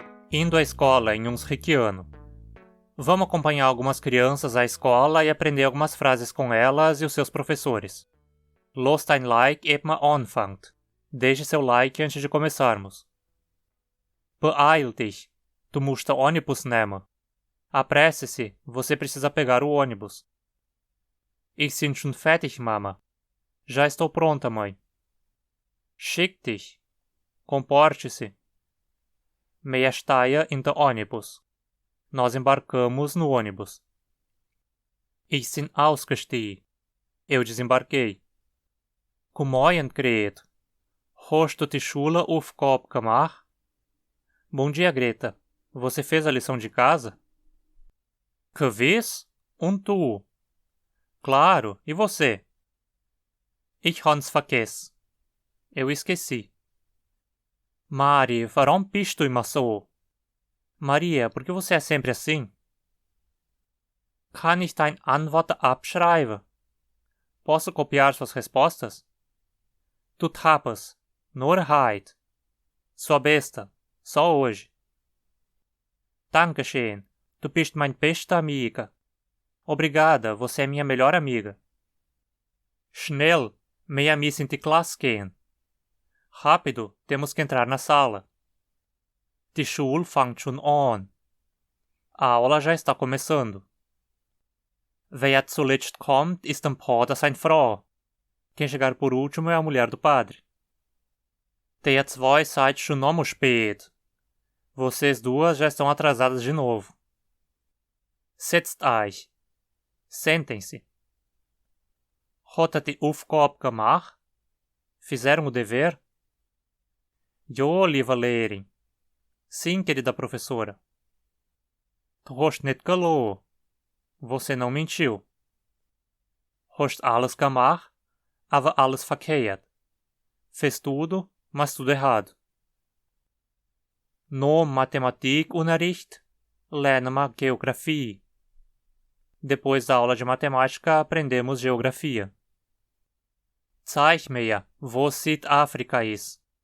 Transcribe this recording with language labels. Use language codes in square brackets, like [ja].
[pt] Indo à escola em Hunsrückiano. Vamos acompanhar algumas crianças à escola e aprender algumas frases com elas e os seus professores. [de] Lasst ein Like ehe man anfängt. [pt] Deixe seu like antes de começarmos. [de] Beeil dich. Du musst den Ônibus nehmen. [pt] Apresse-se, você precisa pegar o ônibus. [de] Ich bin schon fertig, Mama. [pt] Já estou pronta, mãe. [de] Schick dich. [pt] Comporte-se. [de] Wir steigen in den Ônibus. [pt] Nós embarcamos no ônibus. [de] Ich bin ausgestiegen. [pt] Eu desembarquei. [de] Guten Morgen, Grete. Hast du die Schulaufgabe gemacht? [pt] Bom dia, Greta. Você fez a lição de casa? [de] Gewiss? Und du? [pt] Claro, e você? [de] Ich hab's vergessen. [pt] Eu esqueci. [de] Mari, warum bist du immer so? [pt] Maria, por que você é sempre assim? [de] Kann ich deine Antworten abschreiben? [pt] Posso copiar suas respostas? [de] Tu tapas. Nur heute. [pt] Sua besta. Só hoje. [de] Dankeschön. Du bist mein bester amiga. [pt] Obrigada, você é minha melhor amiga. [de] Schnell. Wir müssen in die Klasse gehen. [pt] Rápido, temos que entrar na sala. [de] Die Schule fängt schon an. [pt] A aula já está começando. [de] Wer zuletzt kommt, ist ein Pater seine Frau. [pt] Quem chegar por último é a mulher do padre. [de] Der zwei seid schon noch spät. [pt] Vocês duas já estão atrasadas de novo. [de] Setzt euch. [pt] Sentem-se. [de] Hat die Aufgabe gemacht? [pt] Fizeram o dever? [de] Jo, lieve Lehrerin. [pt] Sim, querida professora. [de] Du hast nicht gelogen. [pt] Você não mentiu. [de] Hast alles gemacht, aber alles verkehrt. [pt] Fez tudo, mas tudo errado. [de] No Mathematikunterricht lernen wir Geografie. [pt] Depois da aula de matemática, aprendemos geografia. [de] Zeig mir, wo Südafrika ist.